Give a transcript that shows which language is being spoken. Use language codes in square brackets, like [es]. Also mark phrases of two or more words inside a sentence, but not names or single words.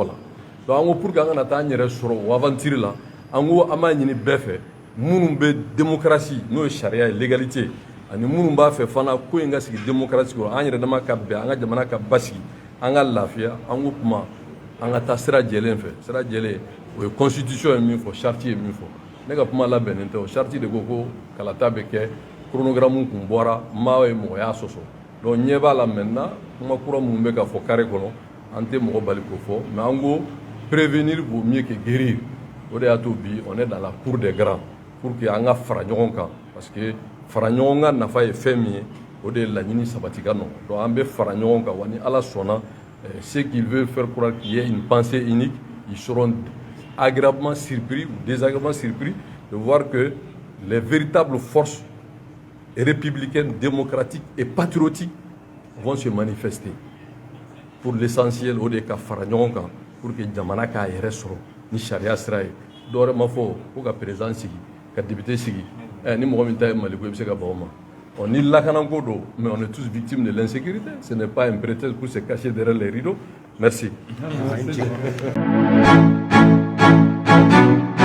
[bm] la donc an ko [fr] pour que [bm] an kana taa an yɛrɛ sɔrɔ o aventure la an ko an b'a ɲini bɛɛ fɛ minnu bɛ démocratie n'o ye sariya ye légalité ani minnu b'a fɛ fana ko in ka sigi démocratie kɔrɔ an yɛrɛ dama ka bɛn an ka jamana ka basigi an ka lafiya an ko kuma an ka taa sira jɛlen fɛ sira jɛlen o ye constitution ye min fɔ charte ye min fɔ ne ka kuma labɛnnen tɛ o charte de ko kalata bɛ kɛ chronogramme kun bɔra maa ye mɔgɔ y'a sɔsɔ donc ɲɛ b'a la maintenant kuma kura minnu bɛ ka fɔ carré kɔnɔ an tɛ mɔgɔ bali k'o fɔ mais an ko [fr] prévenir vaut mieux que guérir [bm] o de y'a to bi [fr] on est dans la cour des grands pour que [bm] an ka fara ɲɔgɔn kan [fr] parce que [bm] fara ɲɔgɔn kan nafa ye fɛn min ye o de ye laɲini sabati ka nɔgɔn donc an bɛ fara ɲɔgɔn kan wa ni Ala sɔnna [fr] ceux qui veulent faire croire qu'il y ait une pensée unique ils seront agréablement surpris ou désagréablement surpris de voir que les véritables forces républicaines, démocratiques et patriotiques vont se manifester pour l'essentiel au [bm] de ka fara ɲɔgɔn kan [fr] pour que [bm] jamana k'a yɛrɛ sɔrɔ ni sariya sira ye dɔwɛrɛ ma fɔ ko ka président sigi ka député sigi ni mɔgɔ min ta ye Mali ko i bɛ se ka ban o ma ni lakanako don [fr] mais on est tous victimes de l'insécurité ce n'est pas un prétexte pour se cacher derrière les rideaux merci.